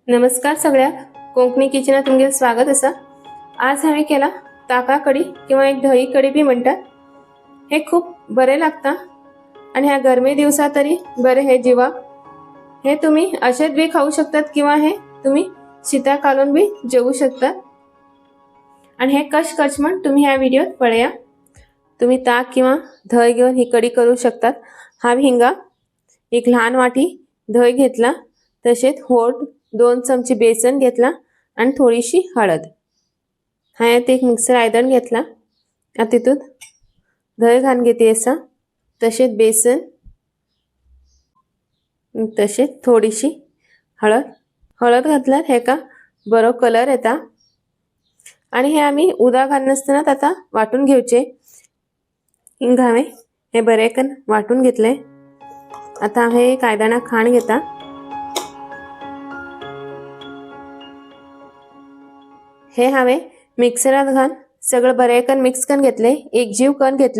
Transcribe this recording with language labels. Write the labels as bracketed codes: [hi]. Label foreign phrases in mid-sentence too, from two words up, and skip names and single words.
[kok] नमस्कार सगळ्याक, कोंकणी किचनात तुमगे स्वागत असा। आज हांवें केला ताका कडी किंवा एक दही कडी बी म्हणटात। हे खूप बरे लागता आणि ह्या गरमे दिवसा तरी बरे हे जिवाक। हे तुम्ही अशेच बी खाऊ शकतात किंवा हे तुम्ही शीता घालून बी जेवू शकतात। आणि हे कश करचें तुम्ही ह्या व्हिडिओत पळया। तुम्ही ताक किंवा दही घेऊन ही कडी करू शकतात। हांव हिंगा एक लहान वाटी दही घेतला, तसेच होड 2 चमचे बेसन घेतला आणि थोडीशी हळद। हांवें एक मिक्सर आयदन घेतला, आता तितून दही घालून घेते असा, तसेच बेसन, तसेच थोडीशी हळद घातल्यार हेका बरो कलर येता। आणि हे आम्ही उदक घालनासतना आता वाटून घेवचे। हिंगा हांवें हे बरेकन वाटून घेतले। आता हांवें एक आयदनाक खाण घेता। हे हांवें मिक्सरात घालून सगळं बरेकन मिक्स करून घेतले, एकजीव करून घेतले।